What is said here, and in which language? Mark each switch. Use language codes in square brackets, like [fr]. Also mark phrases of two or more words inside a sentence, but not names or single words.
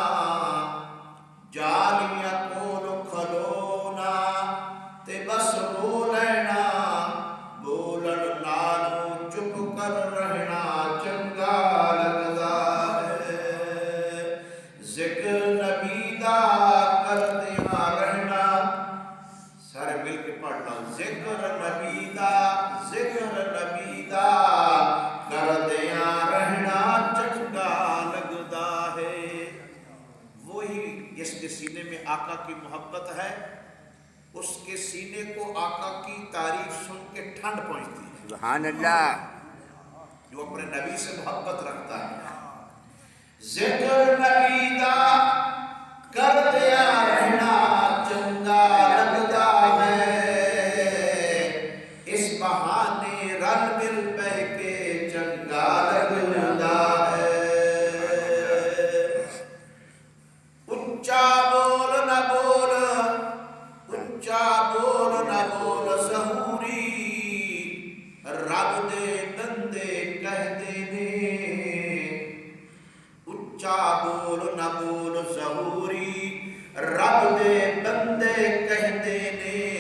[pa] جالیاں کول کھلونا تے بس رو لینا بولن نالوں چپ کر رہنا چنگا لگدا ہے ذکر نبی دا کردیاں رہنا سارے مل کے پڑھنا ذکر نبی دا کردیاں رہنا چنگا لگدا ہے [ur] وہی جس کے سینے میں آقا کی محبت ہے اس کے سینے کو آقا کی تعریف سن کے ٹھنڈ پہنچتی ہے [ar] سبحان اللہ [ur] جو اپنے نبی سے محبت رکھتا ہے [pa] ذکر نبی دا کردیا رہنا چنگا لگدا ہے اس بہانے رل مل بہ کے چنگا لگدا ہے اونچا بول نہ بول اونچا بول نہ بول ظہوری رب دے بندے کہتے نے اونچا بول نہ بول ظہوری رب دے بندے کہتے نے